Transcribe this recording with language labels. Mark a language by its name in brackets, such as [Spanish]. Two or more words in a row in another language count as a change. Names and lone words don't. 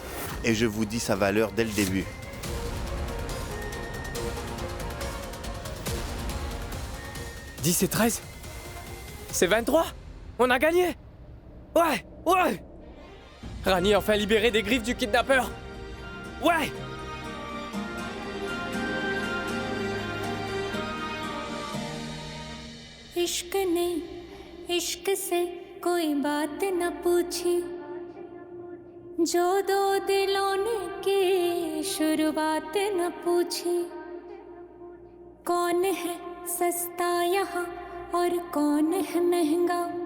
[French] Et je vous dis sa valeur dès le début. « 10 et 13 ? C'est 23 ? On a gagné ! Ouais, ouais ! Rani est enfin libéré des griffes du kidnappeur ! Ouais ! [Hindi] इश्क ने इश्क से कोई बात न पूछी जो दो दिलों ने की शुरुआत न पूछी कौन है सस्ता यहाँ और कौन है महंगा